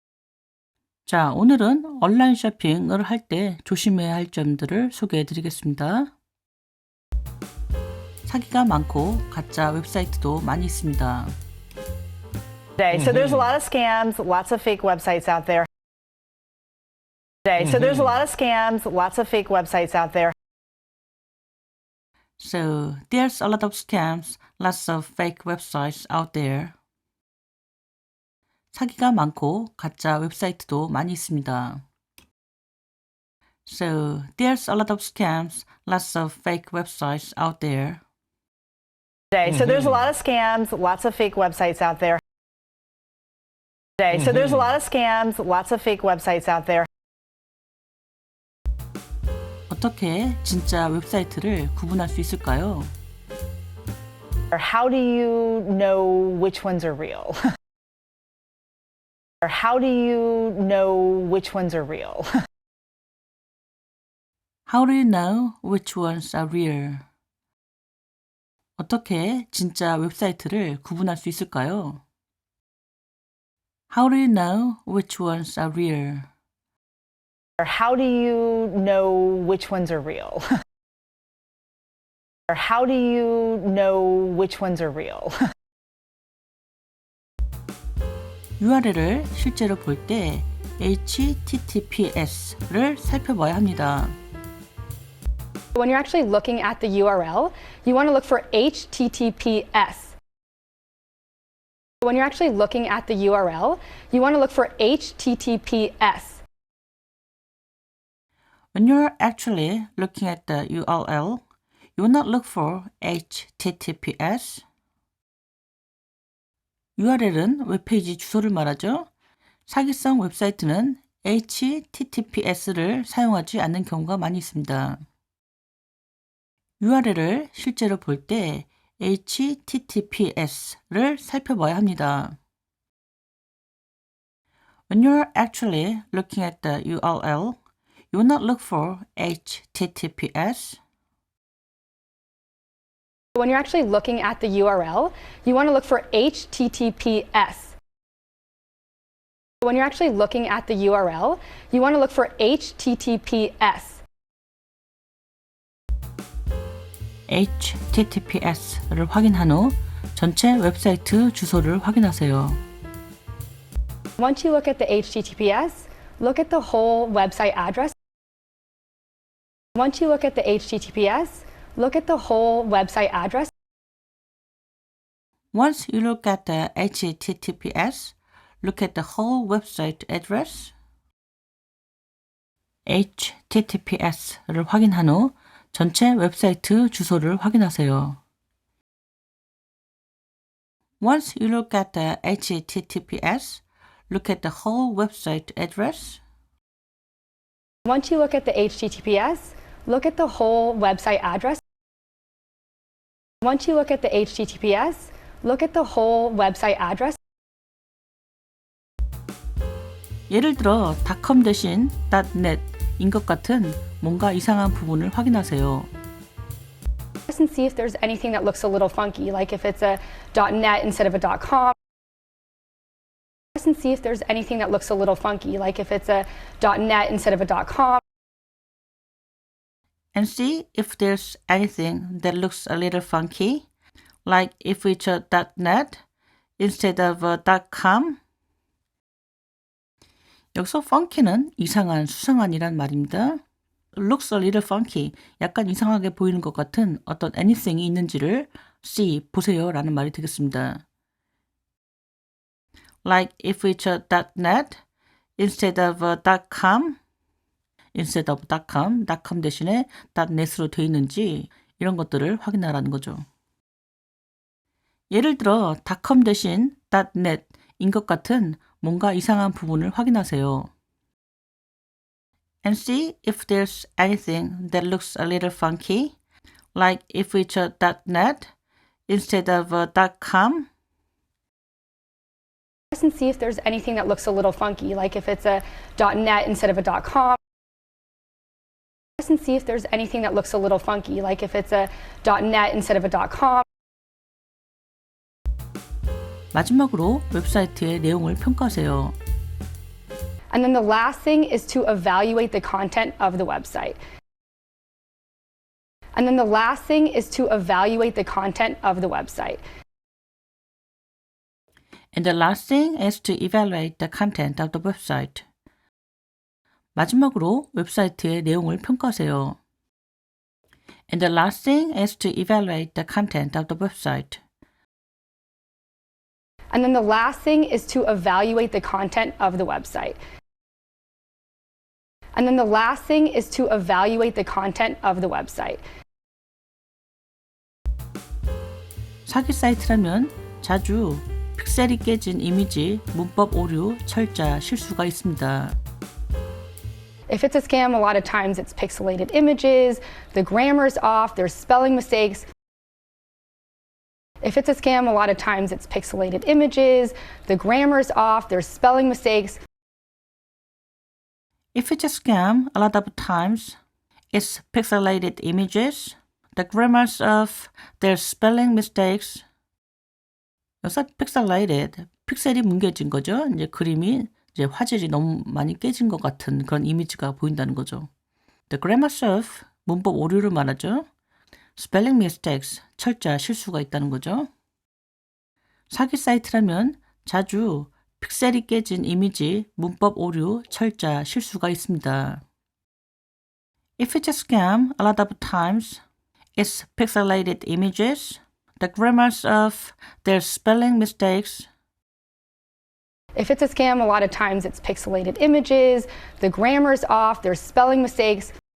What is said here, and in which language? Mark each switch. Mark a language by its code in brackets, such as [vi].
[ko] 자, 오늘은 온라인 쇼핑을 할 때 조심해야 할 점들을 소개해 드리겠습니다. 사기가 많고 가짜 웹사이트도 많이 있습니다. [en] So there's a lot of scams, lots of fake websites out there. So there's a lot of scams, lots of fake websites out there. So, there's a lot of scams, lots of fake websites out there. [ko] 사기가 많고 가짜 웹사이트도 많이 있습니다. [en] So, there's a lot of scams, lots of fake websites out there. So there's a lot of scams, lots of fake websites out there. So there's a lot of scams, lots of fake websites out there. [ko] 어떻게 진짜 웹사이트를 구분할 수 있을까요? [en] How do you know which ones are real? How do you know which ones are real? How do you know which ones are real? [ko] 어떻게 진짜 웹사이트를 구분할 수 있을까요? [en] How do you know which ones are real? How do you know which ones are real? How do you know which ones are real? [ko] URL을 실제로 볼 때 HTTPS를 살펴봐야 합니다. [en] When you're actually looking at the URL, you want to look for HTTPS. When you're actually looking at the URL, you want to look for HTTPS. When you're actually looking at the URL, you will not look for HTTPS. [ko] URL은 웹페이지 주소를 말하죠. 사기성 웹사이트는 HTTPS를 사용하지 않는 경우가 많이 있습니다. URL을 실제로 볼 때 HTTPS를 살펴봐야 합니다. [en] When you're actually looking at the URL, you will not look for HTTPS. When you're actually looking at the URL, you want to look for HTTPS. When you're actually looking at the URL, you want to look for HTTPS. [ko] HTTPS를 확인한 후 전체 웹사이트 주소를 확인하세요. [en] Once you look at the HTTPS, look at the whole website address. Once you look at the HTTPS, look at the whole website address. Once you look at the HTTPS, look at the whole website address. [ko] HTTPS를 확인한 후 전체 웹사이트 주소를 확인하세요. [en] Once you look at the HTTPS, look at the whole website address. Once you look at the HTTPS, look at the whole website address. Once you look at the HTTPS, look at the whole website address. [ko] 예를 들어 .com 대신 .net인 것 같은 뭔가 이상한 부분을 확인하세요. [en] And see if there's anything that looks a little funky, like if it's a .net instead of a .com. And see if there's anything that looks a little funky, like if it's a .net instead of a .com. And see if there's anything that looks a little funky, like if it's a .net instead of a .com. [ko] 여기서 funky는 이상한, 수상한이란 말입니다. [en] looks a little funky, [ko] 약간 이상하게 보이는 것 같은 어떤 anything이 있는지를 see, 보세요 라는 말이 되겠습니다. [en] Like if it's a .net instead of a .com, instead of .com [ko] 대신에 .net으로 되어 있는지 이런 것들을 확인하라는 거죠. 예를 들어 .com 대신 .net인 것 같은 뭔가 이상한 부분을 확인하세요. [en] And see if there's anything that looks a little funky, like if it's a .net instead of a .com. And see if there's anything that looks a little funky, like if it's a .net instead of a .com. And see if there's anything that looks a little funky, like if it's a .net instead of a .com. [ko] 마지막으로 웹사이트의 내용을 평가하세요. [en] And then the last thing is to evaluate the content of the website. And then the last thing is to evaluate the content of the website. And the last thing is to evaluate the content of the website. [ko] 마지막으로 웹사이트의 내용을 평가하세요. [en] And the last thing is to evaluate the content of the website. And then the last thing is to evaluate the content of the website. And then the last thing is to evaluate the content of the website. [ko] 사기 사이트라면 자주 픽셀이 깨진 이미지, 문법 오류, 철자, 실수가 있습니다. [en] If it's a scam, a lot of times it's pixelated images, the grammar's off, there's spelling mistakes. If it's a scam, a lot of times it's pixelated images, the grammar's off, there's spelling mistakes. If it's a scam, a lot of times it's pixelated images, the grammar's off, there's spelling mistakes. [ko] 여기서 pixelated, 픽셀이 뭉개진 거죠. 이제 그림이 이제 화질이 너무 많이 깨진 것 같은 그런 이미지가 보인다는 거죠. [en] The grammar's off, [ko] 문법 오류를 말하죠. [en] Spelling mistakes, [ko] 철자 실수가 있다는 거죠. 사기 사이트라면 자주 픽셀이 깨진 이미지, 문법 오류, 철자 실수가 있습니다. [en] If it's a scam, a lot of times it's pixelated images, the grammar's off, there's spelling mistakes. If it's a scam, a lot of times it's pixelated images, the grammar's off, there's spelling mistakes.